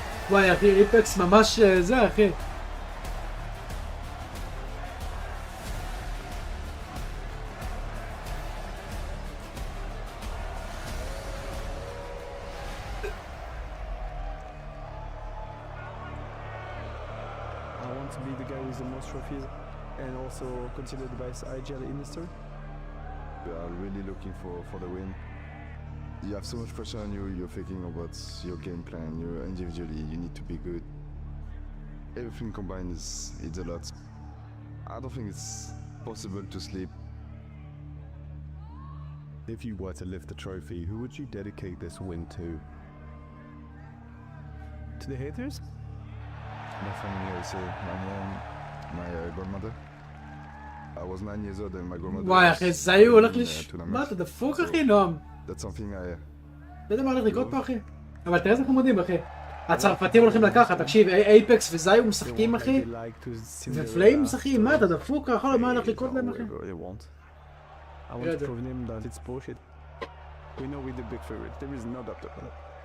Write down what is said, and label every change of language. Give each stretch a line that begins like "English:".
Hebrew: וואי אחי, איפקס ממש זה אחי.
English: I want to be the guy with the most trophies and also considered the best IGL in history. We are really looking for the win. You have so much pressure on you, you're thinking about your game plan, you individually, you need to be good. Everything combined it's a lot. I don't think it's possible to sleep. If you were to lift the trophy, who would you dedicate this win to? To the haters? My family also, my mom, my grandmother. I was 9 years old and my grandmother
Hebrew: וואי אחי, זיו הולך מה אתה דפוק אחי נועם?
English: That's something I...
Hebrew: לא יודע מה הולך לקרות פה אחי. אבל תראה איזה חמודים אחי. הצרפתים הולכים לקחת, תקשיב, אייפקס וזיו משחקים אחי. ופליים משחקים, מה אתה דפוק אחי? מה הולך לקרות להם אחי?
English: I want to prove them that it's bullshit. We know we're the big favorite. There is no doubt about it.